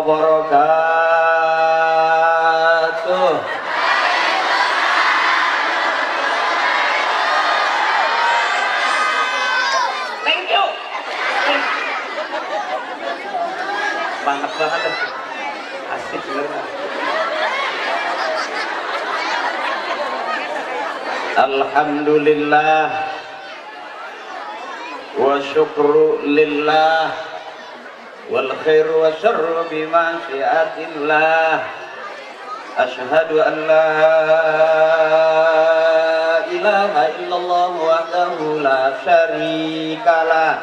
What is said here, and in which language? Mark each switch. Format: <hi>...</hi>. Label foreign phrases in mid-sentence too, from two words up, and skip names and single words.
<ar>wabarakatuh.</ar> <en>Thank you.</en> <id>Banget banget. Asik bener. Alhamdulillah.</id> <ar>وشكر لله والخير والشر بمشيئة الله. أشهد أن لا إله إلا الله وحده لا شريك له.</ar>